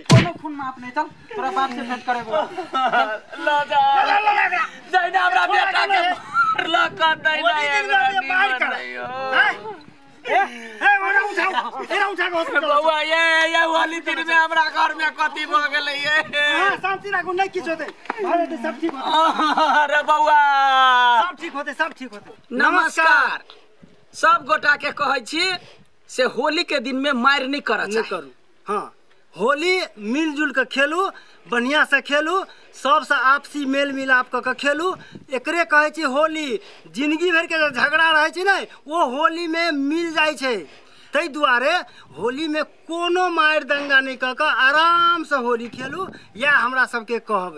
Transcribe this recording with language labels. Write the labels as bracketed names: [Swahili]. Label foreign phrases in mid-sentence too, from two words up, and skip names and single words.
[Maithili] कोनो खून माफ नहीं चल तोरा बाप से भेंट करेबो ला जा जैना हमरा बेटा के मारला का दैना मार कर एरा उठा के बउआ ये होली दिन में हमरा घर में कथि भ गेलै ये हां शांति राखू नहीं किछ होते अरे सब ठीक होते अरे बउआ सब ठीक होते नमस्कार सब गोटा के कहै छी से होली के दिन में मार नहीं करू हाँ होली मिलजुल के खेलू बढ़िया से खेलू सबसे आपसी मेल मिलाप के खेलू एकरे कहे छी होली जिंदगी भर के झगड़ा रहे छी नै वो होली में मिल जाय छै तै दुआरे होली में कोनो मार दंगा नहीं क आराम से होली खेलू या हमरा सबके कहबै